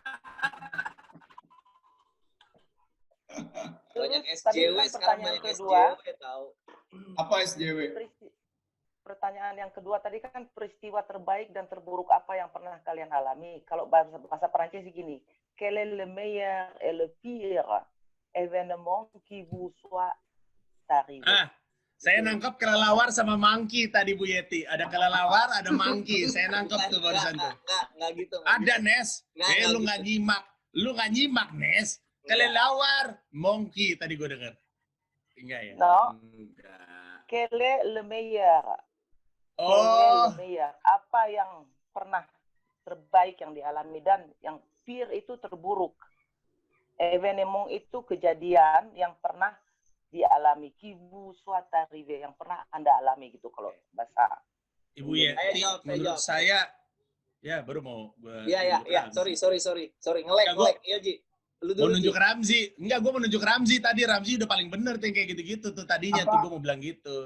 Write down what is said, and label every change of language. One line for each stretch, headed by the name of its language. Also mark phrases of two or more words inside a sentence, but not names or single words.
Indonesian: Banyak Terus, SJW tadi kan sekarang, pertanyaan banyak kedua. SJW tahu. Apa SJW? Pertanyaan yang kedua tadi kan peristiwa terbaik dan terburuk apa yang pernah kalian alami? Kalau bahasa Perancis gini,
French: quel est le meilleur et le pire événement qui vous soit arrivé?
Indonesian: Saya nangkep kelelawar sama monkey tadi Bu Yeti. Ada kelelawar, ada monkey. Saya nangkep tuh barusan tuh. Enggak gitu. Ada Nes. Lu gitu. nggak nyimak. Lu nggak nyimak Nes. Kelelawar, monkey tadi gue denger. Enggak ya? No. Enggak.
French: Quel est le meilleur? Quel est Oh, le meilleur?
Indonesian: Apa yang pernah terbaik yang dialami dan yang pire itu terburuk? Événement itu kejadian yang pernah dialami,
French: qui vous soit arrivé,
Indonesian: yang pernah Anda alami gitu kalau bahasa. Ibu Yeti, Saya menurut jawab. saya, ya baru mau. Iya. Sorry. Ngelek. Iya, Ji. Lu Mau dulu, nunjuk Ji. Ramzi. Enggak, gue mau nunjuk Ramzi tadi. Ramzi udah paling bener tuh yang kayak gitu-gitu tuh tadinya Apa? tuh gue mau bilang gitu.